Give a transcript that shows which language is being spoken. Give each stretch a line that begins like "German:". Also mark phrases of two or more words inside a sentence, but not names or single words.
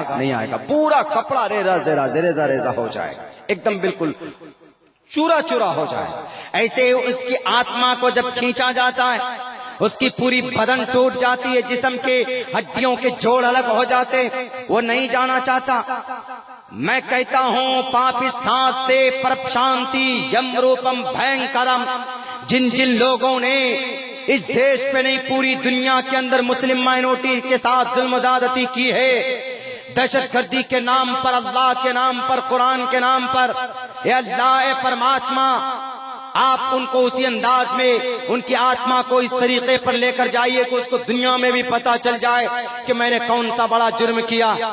Urdu: نہیں آئے گا، پورا کپڑا ریزہ ہو جائے گا، ایک دم بالکل چورا چورا ہو جائے۔ ایسے اس کی آتما کو جب کھینچا جاتا ہے، اس کی پوری بدن ٹوٹ جاتی ہے، جسم کے ہڈیوں کے جوڑ الگ ہو جاتے، وہ نہیں جانا چاہتا۔
Sanskrit: میں کہتا ہوں पापिष्ठास्ते प्रपश्यन्ति यम रूपं भयङ्करम्,
Urdu: جن جن لوگوں نے اس دیش پہ نہیں پوری دنیا کے اندر
English: Muslim minority
Urdu: کے ساتھ ظلم و زیادتی کی ہے، دہشت گردی کے نام پر، اللہ کے نام پر، قرآن کے نام پر، اے اللہ، اے پرماتما، آپ ان کو اسی انداز میں ان کی آتما کو اس طریقے پر لے کر جائیے کہ اس کو دنیا میں بھی پتا چل جائے کہ میں نے کون سا بڑا جرم کیا۔